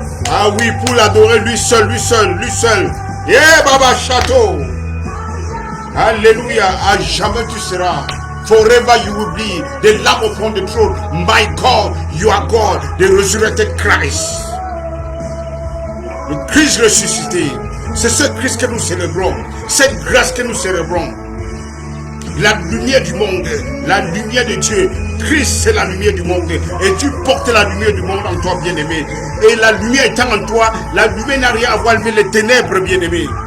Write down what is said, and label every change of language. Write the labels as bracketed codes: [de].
[fr] Ah oui, pour l'adorer lui seul, lui seul, lui seul. Yeah, Baba Château. Alléluia, à jamais tu seras. [en] Forever you will be the Lamb upon the throne. My God, you are God, the resurrected Christ. [fr] Le Christ ressuscité. C'est ce Christ que nous célébrons. Cette grâce que nous célébrons. La lumière du monde. La lumière de Dieu. Christ, c'est la lumière du monde. Et tu portes la lumière du monde en toi, bien-aimé. Et la lumière étant en toi, la lumière n'a rien à voir avec les ténèbres, bien-aimé.